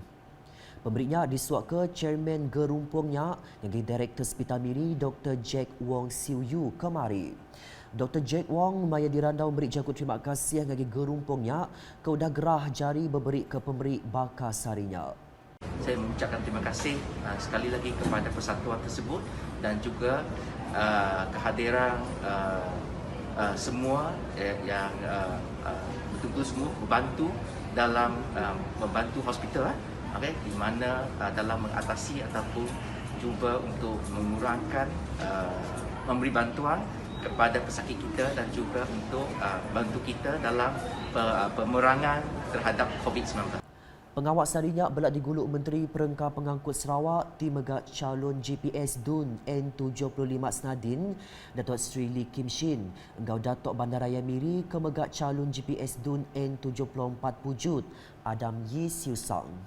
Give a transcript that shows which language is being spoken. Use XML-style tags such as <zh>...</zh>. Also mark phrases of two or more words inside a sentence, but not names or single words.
<iba>Pemberinya disuak ke Chairman gerumpungnya ngagai Direktur Hospital Miri Dr. Jack Wong Siu Yu kemari. Dr. Jack Wong maya dirandau memberi jakut terima kasih ngagi gerumpungnya ke udah gerah jari berberi ke pemberi bakar sarinya.</iba> <ms>Saya mengucapkan terima kasih sekali lagi kepada persatuan tersebut dan juga kehadiran semua yang betul-betul semua membantu dalam membantu hospital di mana dalam mengatasi ataupun cuba untuk mengurangkan memberi bantuan kepada pesakit kita dan juga untuk bantu kita dalam pemerangan terhadap COVID-19.</ms> <iba>Pengawak sarinya belak diguluk Menteri Perengkah Pengangkut Sarawak ti megak calon GPS Dun N75 Senadin Datuk Seri Lee Kim Shin engkau Datuk Bandaraya Miri ke megak calon GPS Dun N74 Pujut Adam Yi Siu Sang.</iba>